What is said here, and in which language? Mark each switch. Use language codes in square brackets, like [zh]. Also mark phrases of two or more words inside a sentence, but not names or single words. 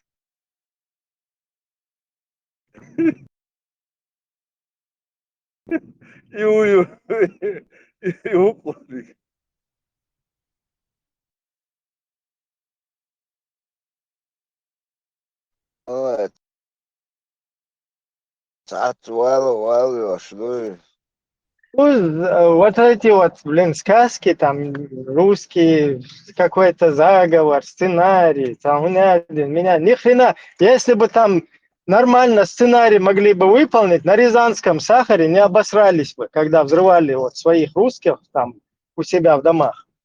[ru] И уплотник. [ar] Вот ساعات والو شنو [ru] Вот эти вот, блин, сказки, там, русские, какой-то заговор, сценарий, там, меня, ни хрена, если бы там нормально сценарий могли бы выполнить, на Рязанском сахаре не обосрались бы, когда взрывали вот своих русских там у себя в домах.